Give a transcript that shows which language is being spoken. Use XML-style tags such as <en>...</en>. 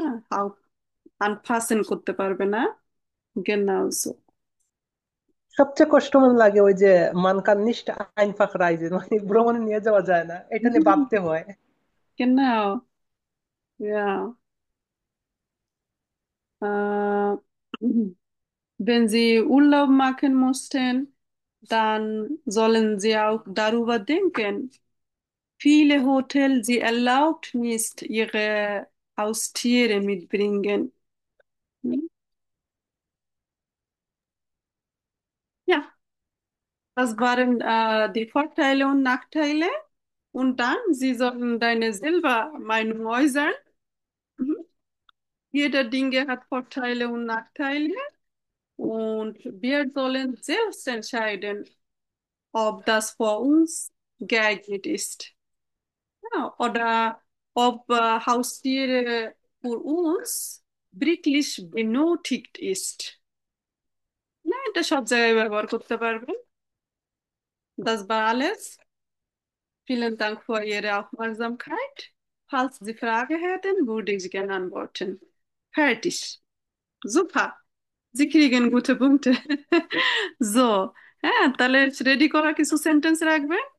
<de>Auch anpassen</de> <bn>করতে পারবে না,</bn> <de>genau so.</de> <bn>সবচেয়ে কষ্ট মনে লাগে ওই যে মান</bn> <de>kann nicht einfach reisen,</de> <bn>মানে ভ্রমণে নিয়ে যাওয়া যায় না, এটা নিয়ে ভাবতে হয়।</bn> <de>Genau, ja. Äh, wenn Sie Urlaub machen mussten, dann sollen Sie auch darüber denken. Viele Hotels, sie erlaubt nicht, ihre Haustiere mitbringen. Ja, das waren die Vorteile und Nachteile. Und dann, Sie sollen deine Silbermeinung äußern. Mhm. Jeder Dinge hat Vorteile und Nachteile. Und wir sollen selbst entscheiden, ob das für uns geeignet ist. Ja, oder ob Haustiere für uns wirklich benötigt ist.</de> <bn>Na, এটা সব জায়গায় ব্যবহার করতে পারবেন।</bn> <de>Das war alles. Vielen Dank für Ihre Aufmerksamkeit. Falls Sie Fragen hätten, würde ich gerne antworten. Fertig. Super. Sie kriegen gute Punkte.</de> <bn>So, হ্যাঁ তাহলে ready করা কিছু সেন্টেন্স রাখবেন।</bn>